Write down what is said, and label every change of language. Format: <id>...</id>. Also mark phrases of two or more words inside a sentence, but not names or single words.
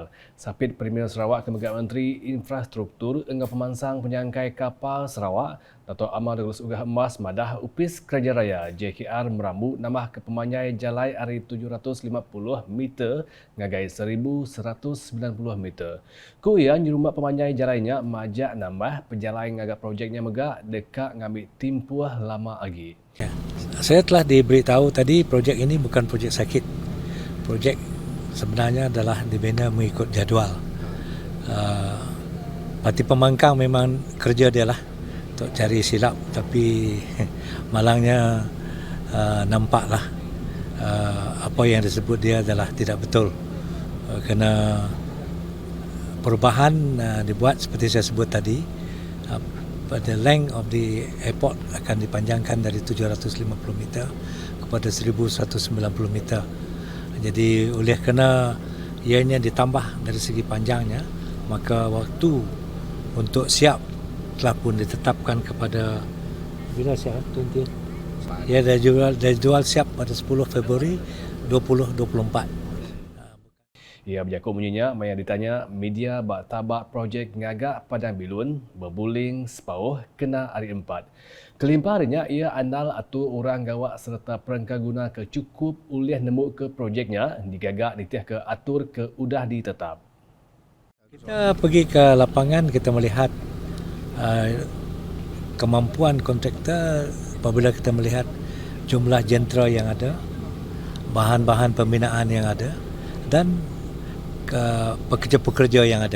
<iba>Sapit Premier Sarawak ke Megat Menteri Infrastruktur engah pemansang penyangkai kapal Sarawak, Dato' Amar Douglas Ugah Emas madah upis Kerajaan Raya JKR merambu nambah ke pemanyai jalai ari 750 meter ngagai 1190 meter. Kuian nyurumbak pemanyai jalainya majak nambah pejalai ngagak projeknya megak dekat ngambil timpuah lama lagi.</iba> <ms>Saya telah diberitahu tadi projek ini bukan projek sakit. Projek sebenarnya adalah dibina mengikut jadual. Parti pemangkang memang kerja dia lah untuk cari silap, tapi malangnya nampaklah apa yang disebut dia adalah tidak betul. Kerana perubahan dibuat seperti saya sebut tadi,</ms> <en>the length of the airport</en> <ms>akan dipanjangkan dari 750 meter kepada 1190 meter. Jadi oleh kerana ianya ditambah dari segi panjangnya, maka waktu untuk siap telah pun ditetapkan kepada bila siap 20. Ya, dah jual siap pada 10 Februari 2024.</ms> <iba>Ia berjakut bunyinya, maya ditanya media bak tabak projek ngagak Padang Bilun berbuling sepauh kena hari 4. Kelimpah harinya ia andal atur orang gawak serta perangka guna ke cukup ulih nemu ke projeknya digagak nitih ke atur ke udah ditetap.</iba> <ms>Kita pergi ke lapangan, kita melihat kemampuan kontraktor apabila kita melihat jumlah jentera yang ada, bahan-bahan pembinaan yang ada dan pekerja-pekerja yang ada.</ms>